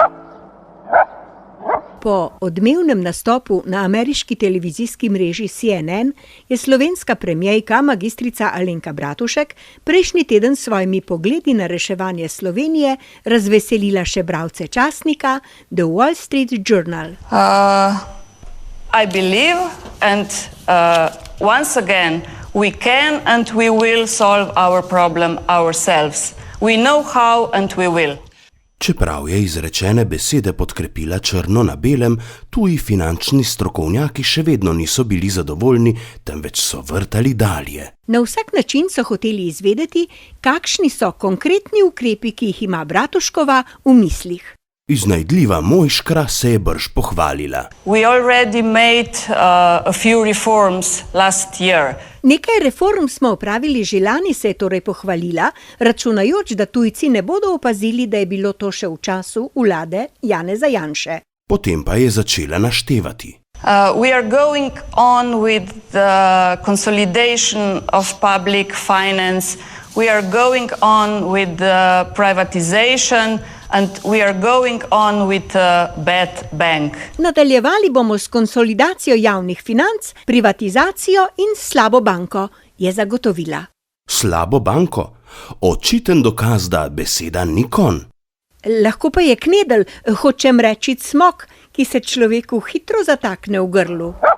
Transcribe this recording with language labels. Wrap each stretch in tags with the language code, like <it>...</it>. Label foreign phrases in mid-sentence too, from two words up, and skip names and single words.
<sl>Po odmevnem nastopu na ameriški televizijski mreži CNN je slovenska premierka magistrica Alenka Bratušek prejšnji teden s svojimi pogledi na reševanje Slovenije razveselila še bralce časnika The Wall Street Journal.</sl> <en>I believe and once again we can and we will solve our problem ourselves. We know how and we will.</en> <sl>Čeprav je izrečene besede podkrepila črno na belem, tuji finančni strokovnjaki še vedno niso bili zadovoljni, temveč so vrtali dalje. Na vsak način so hoteli izvedeti, kakšni so konkretni ukrepi, ki jih ima Bratuškova v mislih. Iznajdljiva Mojškra se je brž pohvalila.</sl> <en>We already made a few reforms last year.</en> <sl>Nekaj reform smo opravili že lani, se je torej pohvalila, računajoč, da tujci ne bodo opazili, da je bilo to še v času vlade Janeza Janše. Potem pa je začela naštevati.</sl> <en>We are going on with the consolidation of public finance. We are going on with the privatization. And we are going on with a bad bank.</en> <sl>Nadaljevali bomo s konsolidacijo javnih financ, privatizacijo in slabo banko, je zagotovila. Slabo banko? Očiten dokaz, da beseda ni konj. Lahko pa je knedelj, hočem reči cmok, ki se človeku hitro zatakne v grlu.</sl>